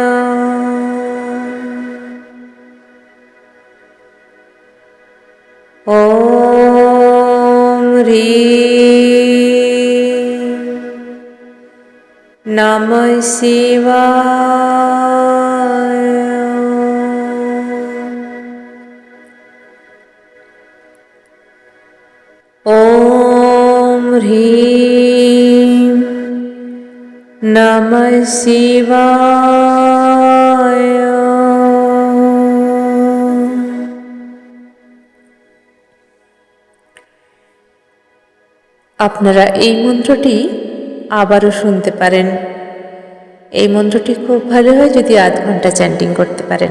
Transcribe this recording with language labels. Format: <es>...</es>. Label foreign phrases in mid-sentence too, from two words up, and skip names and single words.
<sa>ॐ ह्रीं नमः शिवाय। ॐ ह्रीं नमः शिवाय।</sa> <bn>আপনারা এই মন্ত্রটি আবারও শুনতে পারেন। এই মন্ত্রটি খুব ভালো হয় যদি আধ ঘন্টা চ্যান্টিং করতে পারেন।</bn>